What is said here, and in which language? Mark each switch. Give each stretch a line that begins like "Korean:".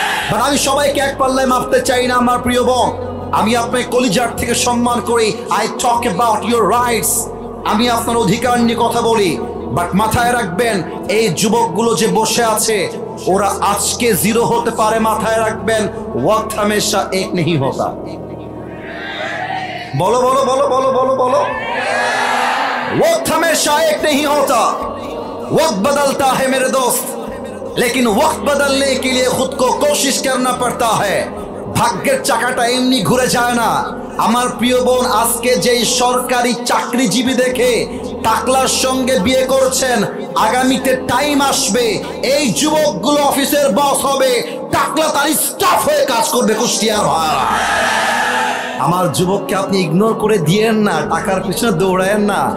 Bangla: But আমি সবাইকে এক পাল্লায় মাপতে চাই না আমার প্রিয় বোন। আমি আপনার কলিজার থেকে সম্মান করি।
English: I talk about your rights.
Bangla: আমি আপনার অধিকার নিয়ে কথা বলি। বাট মাথায় রাখবেন, এই যুবকগুলো যে বসে আছে, ওরা আজকে জিরো হতে পারে। মাথায় রাখবেন,
Hindi: ওয়াক্ত হামেশা এক नहीं होता। बोलो बोलो बोलो बोलो बोलो बोलो। वक्त हमेशा एक नहीं होता, वक्त बदलता है मेरे दोस्त, लेकिन वक्त बदलने के लिए खुद को कोशिश करना पड़ता है।
Bangla: ভাগ্যের চাকাটা এমনি ঘুরে যায় না। আমার প্রিয় বোন, আজকে যেই সরকারি চাকরিজীবী দেখে টাকলার সঙ্গে বিয়ে করছেন, আগামীতে টাইম আসবে এই যুবকগুলো অফিসের বস হবে, টাকলা তার স্টাফ হয়ে কাজ করবে। কুষ্টিয়ার ভাইরা, আমার যুবককে আপনি ইগনোর করে দিয়েন না, টাকার পিছনে দৌড়ায়েন না।